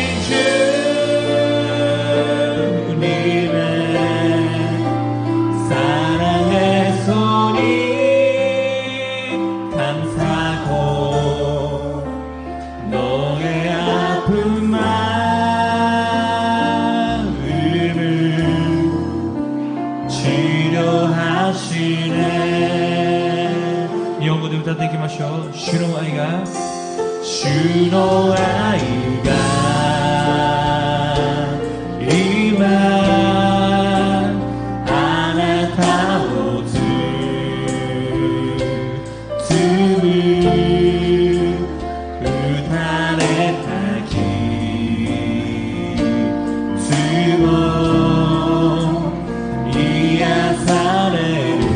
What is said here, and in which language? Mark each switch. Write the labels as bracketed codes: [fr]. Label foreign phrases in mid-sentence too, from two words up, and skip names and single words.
[ko] 주님의 사랑의 손이 감싸고 너의 아픈 마음을 치료하시네. 이 연구도 [ja] 歌っていきましょう。主の愛が今あなたを包む打たれた傷を癒される。